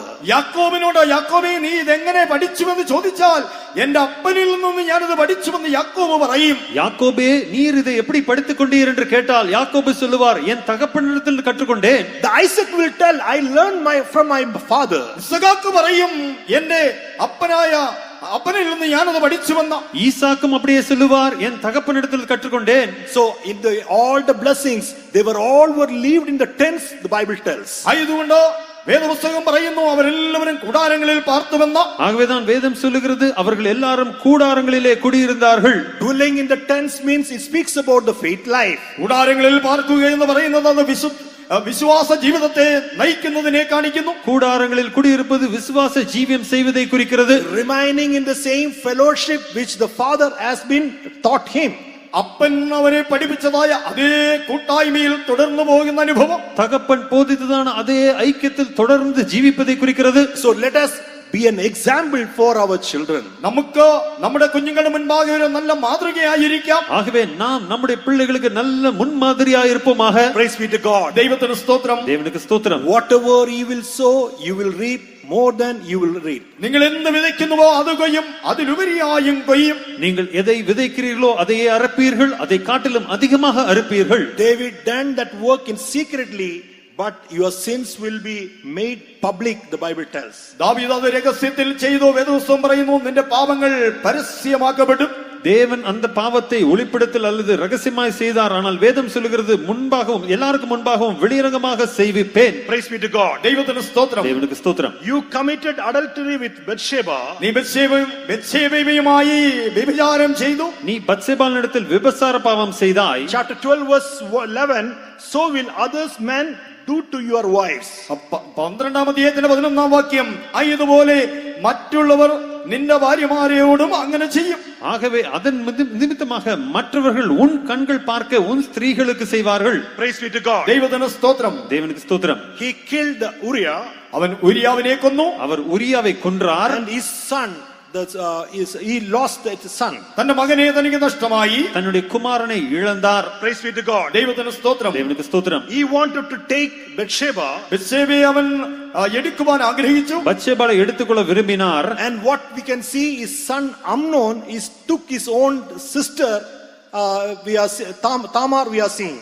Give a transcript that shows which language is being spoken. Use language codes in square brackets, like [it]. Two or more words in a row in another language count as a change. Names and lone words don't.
[ml] യാക്കോബിനോട്, യാക്കോബേ നീ ഇതെങ്ങനെ പഠിച്ചുവെന്ന് ചോദിച്ചാൽ, എന്റെ അപ്പനിൽ നിന്ന് ഞാനത് പഠിച്ചുവെന്ന് യാക്കോബ് പറയും. [ta] யாக்கோபே, நீர் இதை எப்படி படித்துக் கொண்டீர் என்று கேட்டால் யாக்கோபு சொல்லுவார், என் தகப்பனிடத்தில் கற்றுக்கொண்டேன். [en] The Isaac will tell, I learned from my father. [ml] ഇസ്ഹാക്ക് പറയും, എന്റെ അപ്പനിൽ നിന്ന് ഞാനത് പഠിച്ചുവെന്ന്. [ta] ஈசாக்கும் அப்படியே சொல்லுவார், என் தகப்பனிடத்தில் கற்றுக்கொண்டேன். [en] So in all the blessings, they were all were lived in the tents, the Bible tells. [ml] ആയതുകൊണ്ട് വേദപുസ്തകം പറയുന്നു അവരെല്ലാവരും കൂടാരങ്ങളിൽ പാർത്തുവെന്ന്. [ta] ஆகவேதான் வேதம் சொல்லுகிறது, அவர்கள் எல்லாரும் கூடாரங்களிலே குடியிருந்தார்கள். [en] Dwelling in the tents means it speaks about the faith life. [ml] കൂടാരങ്ങളിൽ പാർക്കുക എന്ന് പറയുന്നത് അത് വിശ്വാസ ജീവിതത്തെ നയിക്കുന്നതിനെ കാണിക്കുന്നു. [ta] கூடாரங்களில் குடியிருப்பது விசுவாச ஜீவியம் செய்வதை குறிக்கிறது. [en] Remaining in the same fellowship which the father has been taught him. [ml] അപ്പൻ അവരെ പഠിപ്പിച്ചതായ അതേ കൂട്ടായ്മയിൽ തുടർന്നു പോകുന്ന അനുഭവം, [ta] தகப்பன் போதித்ததான அதே ஐக்கியத்தில் தொடர்ந்து ஜீவிப்பதை குறிக்கிறது. [en] So let us be an example for our children. [ml] നമുക്ക് നമ്മുടെ കുഞ്ഞുങ്ങളുടെ മുൻപാകെ ഒരു നല്ല മാതൃകയായിരിക്കാം. [ta] ஆகவே நாம் நம்முடைய பிள்ளைகளுக்கு நல்ல முன்மாதிரியாக இருப்போமாக. [en] Praise be to God. [ml] ദൈവത്തിന് സ്തോത്രം. [ta] தேவனுக்கு ஸ்தோத்திரம். [en] Whatever you will sow, you will reap more than you will reap. [ml] നിങ്ങൾ എന്ത് വിതയ്ക്കുന്നുവോ അത് കൊയ്യും, അതിലുപരിയായും കൊയ്യും. [ta] நீங்கள் எதை விதைக்கிறீர்களோ அதையே அறுப்பீர்கள், அதை காட்டிலும் அதிகமாக அறுப்பீர்கள். [en] David done that work in secretly, but your sins will be made public, the Bible tells. [ml] ദാവീദ് അത് രഹസ്യത്തിൽ ചെയ്തു. വേദപുസ്തകം പറയുന്നു, നിന്റെ പാപങ്ങൾ പരസ്യമാക്കപ്പെടും. [ta] தேவன் அந்த பாவத்தை ஒளிப்பிடத்தில் அல்லது ரகசியமாய் செய்தார். ஆனால் வேதம் சொல்லுகிறது, முன்பாகவும் எல்லாருக்கும் முன்பாகவும் வெளியரங்கமாக செய்விப்பேன். [en] Praise be to God. [ml] ദൈവത്തിന് സ്തോത്രം. [ta] தேவனுக்கு ஸ்தோத்திரம். [en] You committed adultery with Bathsheba. [ml] നീ ബത്ശേബയുമായി വ്യഭിചാരം ചെയ്തു. [ta] நீ பத்சேபாளிடத்தில் விபசார பாவம் செய்தாய். [en] Chapter 12 verse 11, so will others men do to your wives. [ml] 12-ാം അധ്യായത്തിന്റെ 11-ാം വാക്യം, ഇതുപോലെ മറ്റുള്ളവർ നിന്റെ ഭാര്യമാരെയോടും അങ്ങനെ ചെയ്യും. [ta] ஆகவே அதன் நிமித்தமாக மற்றவர்கள் உன் கண்கள் பார்க்க உன் ஸ்திரீகளுக்கு செய்வார்கள். [en] Praise be to God. [ml] ദൈവത്തിന് സ്തോത്രം. [ta] தேவனுக்கு ஸ்தோத்திரம். [en] He killed Uriah. [ml] അവൻ ഉരിയാവിനെ കൊന്നു. [ta] அவர் உரியாவை கொன்றார். [en] And his son, he lost his son. [ml] തന്റെ മകനെ തനിക്ക് നഷ്ടമായി. [ta] தன்னுடைய குமாரனை இழந்தார். [en] Praise be to God. [ml] ദൈവത്തിന് സ്തോത്രം. [ta] தேவனுக்கு ஸ்தோத்திரம். [en] He wanted to take Bathsheba. [ml] ബത്ശേബയെ അവൻ എടുക്കുവാൻ ആഗ്രഹിച്ചു. [ta] பத்சேபாளை எடுத்துக்கொள்ள விரும்பினார். [en] And what we can see is son Amnon took his own sister. Tamar we are seeing.